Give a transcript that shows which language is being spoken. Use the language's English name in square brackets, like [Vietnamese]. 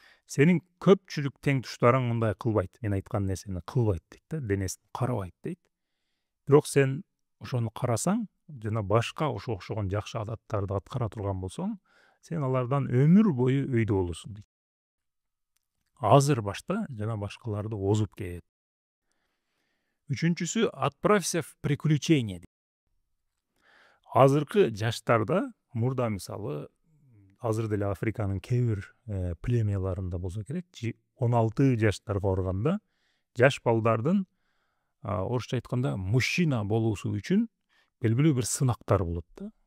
[Kyrgyz] Сенин көпчүлүк тең туштарың мындай кылбайт. Мен айткан нерсени кылбайт дейт да, денесин карабайт дейт. Бирок сен ошону карасаң жана башка ошого окшогон жакшы адаттарды аткара турган болсоң, сен алардан өмүр бою өйдө болосуң дейт. Азыр башта жана башкаларды озуп кет. [Russian] Үчүнчүсү, отправься в приключение. [Kyrgyz] Азыркы жаштарда, мурда мисалы, азыр деле Африканын кээ бир племяларында болсо керек, 16 жаштарга барганда, жаш балдардын, орусча айтканда, мужчина болуусу үчүн белгилүү бир сынактар болот да.